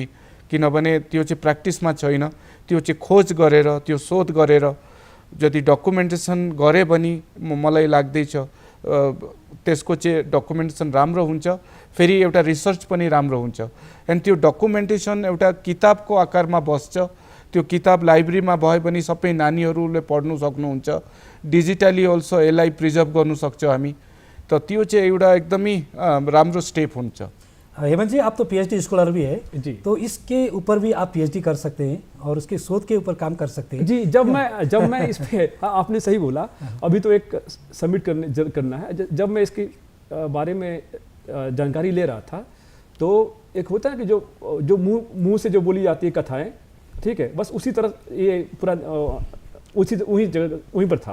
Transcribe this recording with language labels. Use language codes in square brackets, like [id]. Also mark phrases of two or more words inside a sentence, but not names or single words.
[ne] किनभने त्यो चाहिँ प्र्याक्टिसमा छैन। त्यो चाहिँ खोज गरेर, त्यो शोध गरेर यदि डकुमेन्टेसन गरे भने मलाई लाग्दैछ त्यसको चाहिँ डकुमेन्टेसन राम्रो हुन्छ, फेरि एउटा रिसर्च पनि राम्रो हुन्छ। एन्ड त्यो डकुमेन्टेसन एउटा किताबको आकारमा बस्छ। त्यो किताब लाइब्रेरीमा भयो भने सबै नानीहरूले पढ्नु सक्नुहुन्छ। [en] digitally also [ne] यसलाई प्रिजर्भ गर्नु सक्छ हामी। तो त्यो चाहिँ एउटा एकदमै राम्रो स्टेप हुन्छ। [hi] हेमंत जी, आप तो पीएचडी स्कॉलर भी है जी, तो इसके ऊपर भी आप पीएचडी कर सकते हैं और उसके शोध के ऊपर काम कर सकते हैं। जी, जब मैं इस पे आपने सही बोला, अभी तो एक सबमिट करना है। जब मैं इसके बारे में जानकारी ले रहा था तो एक होता है कि जो मुंह से जो बोली जाती है कथाएं, ठीक है, बस उसी तरह ये पूरा वहीं पर था।